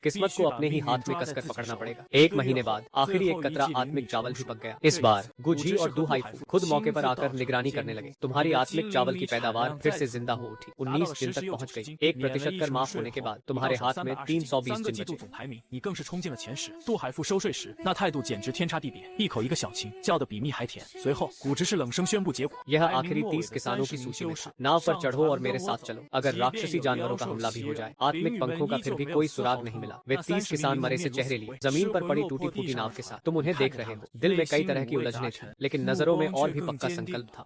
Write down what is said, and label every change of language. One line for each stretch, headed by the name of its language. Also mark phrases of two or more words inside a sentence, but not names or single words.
Hindi: किस्मत को अपने ही हाथ में कसकर पकड़ना पड़ेगा। 1 महीने बाद आखिरी एक कतरा आत्मिक चावल भी पक गया। इस बार गुझी और दुहाइफू खुद मौके पर आकर निगरानी करने लगे। तुम्हारी आत्मिक चावल की पैदावार फिर से जिंदा हो उठी। 19 दिन तक पहुंच गई। 1% कर माफ होने के बाद तुम्हारे हाथ में 320 जिन बचे।
Chinese: 排名，你更是冲进了前10。杜海富收税时，那态度简直天差地别，一口一个小情，叫得比蜜还甜。随后，古执事冷声宣布结果。
Hindi: यह आखिरी 30 किसानों की सूची में था। नाव पर चढ़ो और मेरे साथ चलो। अगर राक्षसी जानवरों का हमला भी हो जाए, आत्मिक पंखों का फिर भी कोई सुराग नहीं मिला। वे 30 किसान मरे से चेहरे लिए जमीन पर पड़ी टूटी फूटी नाव के साथ। तुम उन्हें देख रहे हो। दिल में कई तरह की उलझने थी, लेकिन नजरों में और भी पक्का संकल्प था।